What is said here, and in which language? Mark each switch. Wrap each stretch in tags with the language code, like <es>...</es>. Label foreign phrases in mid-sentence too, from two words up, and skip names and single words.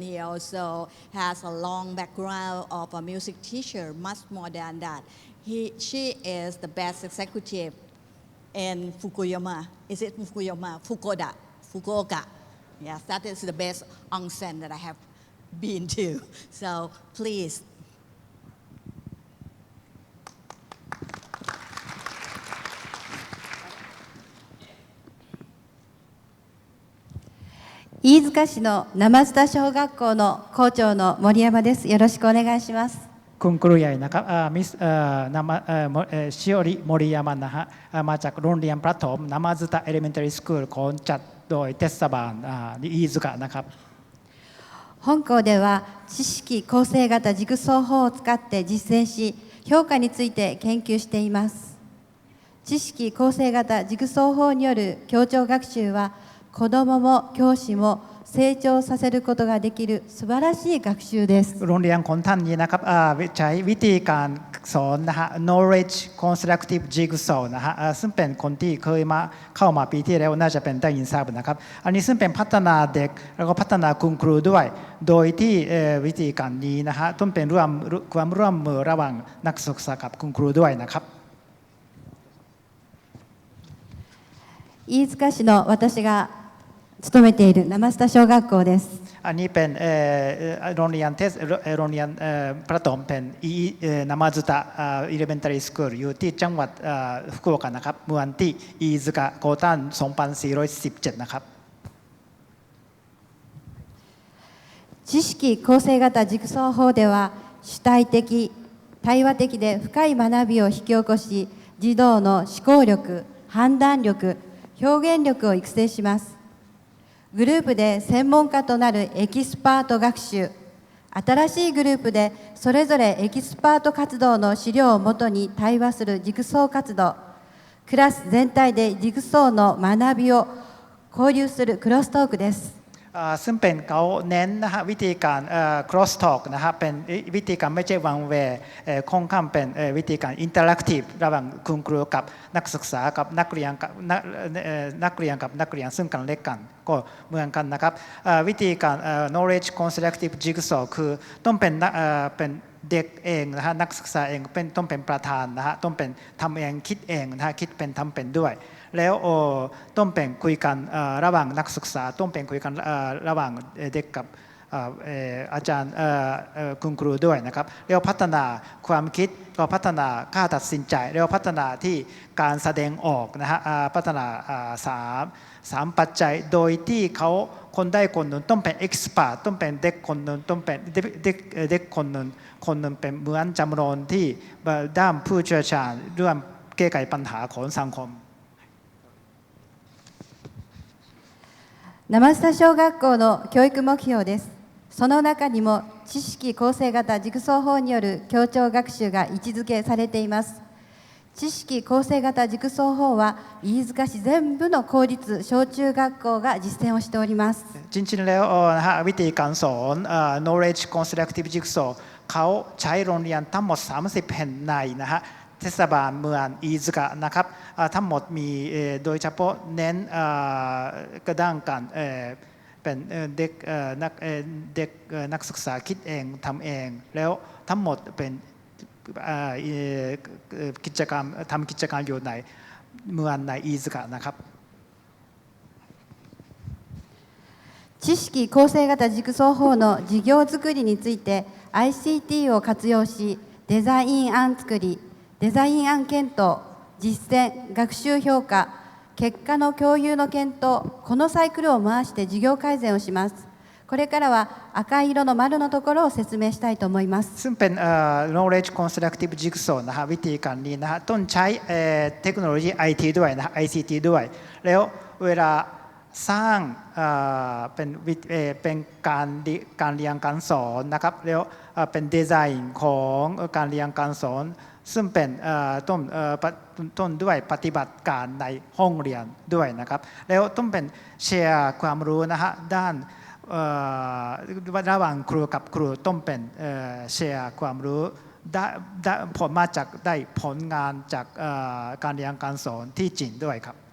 <en>He also has a long background of a music teacher, much more than that. She is the best executive in Fukuyama. Is it Fukuyama? Fukuoka. Yes, that is the best onsen that I have been to. So please.</en> <ja>飯塚市の生津田小学校の校長の森山です。よろしくお願いします。</ja> <th>คุณครูใหญ่นะครับมิสชิโอริโมริยามะนะฮะมาจากโรงเรียนประถมนามาซึตะ</th> <en>Elementary School</en> <th>ของจัดโดยเทศบาล飯塚นะครับ</th> <ja>本校では知識構成型ジグソー法を使って実践し、評価について研究しています。知識構成型ジグソー法による協調学習は子どもも教師も成長させることができる素晴らしい学習です。</ja> <th>โรงเรียนของท่านนี้นะครับใช้วิธีการสอนนะฮะ</th> <en>knowledge constructive jigsaw</en> <th>นะฮะซึ่งเป็นคนที่เคยมาเข้ามาปีที่แล้วน่าจะเป็นได้ยินทราบนะครับอันนี้ซึ่งเป็นพัฒนาเด็กแล้วก็พัฒนาคุณครูด้วยโดยที่วิธีการนี้นะฮะต้องเป็นความร่วมมือระหว่างนักศึกษากับคุณครูด้วยนะครับ</th> <ja>飯塚市の私が勤めている生津田小学校です。</ja> <th>อันนี้เป็นโรงเรียนประถมเป็นนามาซึตะ</th> <en>Elementary School</en> <th>อยู่ที่จังหวัด福岡นะครับเมืองที่飯塚ก่อตั้ง2417นะครับ</th> <ja>知識構成型ジグソー法では主体的、対話的で深い学びを引き起こし、児童の思考力、判断力、表現力を育成します。グループで専門家となるエキスパート学習、新しいグループでそれぞれエキスパート活動の資料をもとに対話するジグソー活動、クラス全体でジグソーの学びを交流するクロストークです。</ja> <th>ซึ่งเป็นเขาเน้นนะฮะวิธีการ</th> <en>cross talk</en> <th>นะฮะเป็นวิธีการไม่ใช่</th> <en>one way</en> <th>ค่อนข้างเป็นวิธีการ interactive ระหว่างคุณครูกับนักศึกษากับนักเรียนกับนักเรียนซึ่งกัน และกันก็เหมือนกันนะครับวิธีการ</th> <en>knowledge constructive jigsaw</en> <th>คือต้องเป็นเด็กเองนะฮะนักศึกษาเองต้องเป็นประธานนะฮะต้องเป็นทำเองคิดเอง นะฮะคิดเป็นทำเป็นด้วยแล้วต้องเป็นคุยกันระหว่างนักศึกษาต้องเป็นคุยกันระหว่างเด็กกับอาจาร ย์คุณครูด้วยนะครับแล้วพัฒนาความคิดก็พัฒนาการตัดสินใจแล้วพัฒนาที่การแสดงออกนะฮะพัฒนาสามปัจจัยโดยที่เขาคนได้คนหนึ่งต้องเป็น expert ต้องเป็นเด็กคนหนึ่งต้องเป็นเด็กคนหนึ่งเป็นเหมือนจำลองที่ด้านผู้เชี่ยวชาญเรื่องแก้ไขปัญหาของสังคม</th> <ja>生下小学校の教育目標です。その中にも知識構成型ジグソー法による協調学習が位置づけされています。知識構成型ジグソー法は飯塚市全部の公立小中学校が実践をしております。</ja> <th>จริงๆแล้วนะฮะวิธีการสอน</th> <en>knowledge constructive jigsaw</en> <th>เขาใช้โรงเรียนทั้งหมด30แห่งในนะฮะเทศบาลเมืองอิซึกะนะครับทั้งหมดมีโดยเฉพาะเน้นกระด้างการเป็นเด็กนักศึกษาคิดเองทำเองแล้วทั้งหมดเป็นกิจกรรมทำกิจกรรมอยู่ในเมืองในอิซึกะนะครับ</th> <ja>知識構成型ジグソー法の事業作りについて ICT を活用しデザイン案作りデザイン案検討、実践、学習評価、結果の共有の検討、このサイクルを回して事業改善をします。これからは赤い色の丸のところを説明したいと思います。</ja> <th>ซึ่งเป็น</th> <en>knowledge constructive jigsaw</en> <th>นะฮะวิธีการนี้นะฮะต้องใช้เทคโนโลยี IT ด้วยนะ ICT ด้วยแล้วเวลา สร้างเป็นการเรียนการสอนนะครับแล้วเป็นดีไซน์ของการเรียนการสอนซึ่งเป็นต้นด้วยปฏิบัติการในห้องเรียนด้วยนะครับแล้วต้องเป็นแชร์ความรู้นะฮะด้านระหว่างครูกับครูต้องเป็นแชร์ความรู้ผลมาจากได้ผลงานจากการเรียนการสอนที่จริงด้วยครับ</th>